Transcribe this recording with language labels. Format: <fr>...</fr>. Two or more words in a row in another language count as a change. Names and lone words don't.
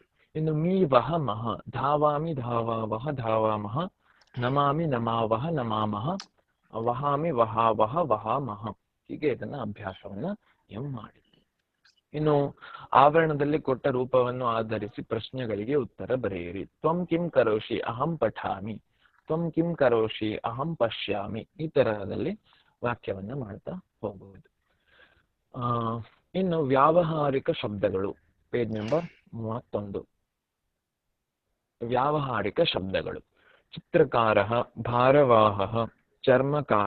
<sa>ಇನ್ನು ಮೀ ವಹ ಮಹ, ಧಾವಾಮಿ ಧಾವಾವಹ ಧಾವಾಮಹ, ನಮಾಮಿ ನಮಾವಹ ನಮಾಮಹ, ವಹಾಮಿ ವಹಾವಹ ವಹಾಮಹ.</sa> <kn>ಹೀಗೆ ಇದನ್ನ ಅಭ್ಯಾಸವನ್ನ ನೀವು ಮಾಡಿ. ಇನ್ನು ಆವರಣದಲ್ಲಿ ಕೊಟ್ಟ ರೂಪವನ್ನು ಆಧರಿಸಿ ಪ್ರಶ್ನೆಗಳಿಗೆ ಉತ್ತರ ಬರೆಯಿರಿ.</kn> <sa>ತ್ವಂ ಕಿಂ ಕರೋಷಿ ಅಹಂ ಪಠಾಮಿ, ತ್ವಂ ಕಿಂ ಕರೋಷಿ ಅಹಂ ಪಶ್ಯಾಮಿ.</sa> <kn>ಈ ತರಹದಲ್ಲಿ ವಾಕ್ಯವನ್ನ ಮಾಡ್ತಾ ಹೋಗಬಹುದು. ಇನ್ನು ವ್ಯಾವಹಾರಿಕ ಶಬ್ದಗಳು</kn> <en>page number</en> <kn>31. ವ್ಯಾವಹಾರಿಕ ಶಬ್ದಗಳು: ಚಿತ್ರಕಾರ, ಭಾರವಾಹ, ಚರ್ಮಕಾರ.</kn>